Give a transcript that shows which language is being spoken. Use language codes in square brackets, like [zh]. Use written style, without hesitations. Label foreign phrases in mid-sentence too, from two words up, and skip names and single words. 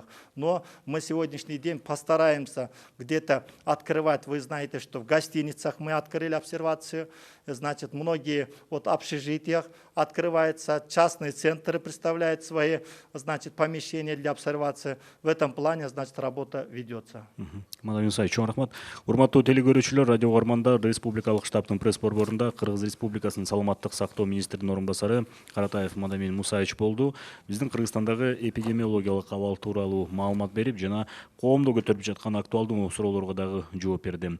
[ru] Но мы сегодняшний день постараемся где-то открывать, вы знаете, что в гостиницах мы открыли обсервацию, значит, многие вот общежитиях открываются, частные центры представляют свои, значит, помещения для обсервации. В этом плане, значит, работа ведется. [ky] Мадам Мусаевич, чоң рахмат. Урматтуу телекөрүүчүлөр, радио угармандар, Республикалык штабтын пресс борборунда Кыргыз Республикасынын саламаттык сактоо министринин орун басары Каратаев Мадамин Мусаевич болду. Биздин Кыргызстандагы эпидемиологиялык абал тууралуу маалымат берип, жана коомдо көтөрүлүп жаткан актуалдуу суроолорго дагы жооп берди.